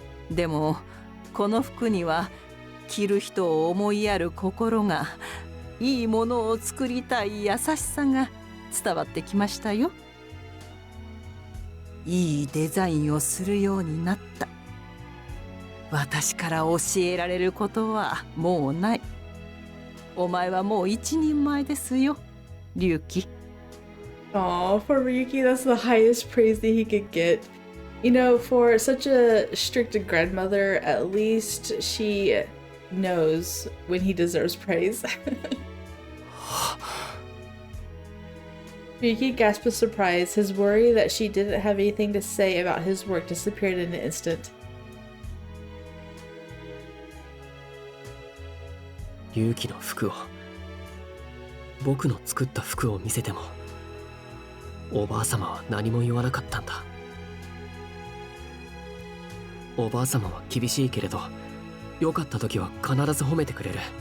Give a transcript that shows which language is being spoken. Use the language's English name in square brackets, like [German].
[Japanese] でもこの服には着る人を思いやる心が、いいものを作りたい優しさが伝わってきましたよ。いいデザインをするようになった。私から教えられることはもうない。お前はもう一人前ですよ、龍騎。 [English] Aw, for Ryuki, that's the highest praise that he could get. You know, for such a strict grandmother, at least she knows when he deserves praise. Ryuki gasped with surprise. His worry that she didn't have anything to say about his work disappeared in an instant. [Japanese] 勇気の服を、僕の作った服を見せてもおばあ様は何も言わなかったんだ。おばあ様は厳しいけれど、良かった時は必ず褒めてくれる。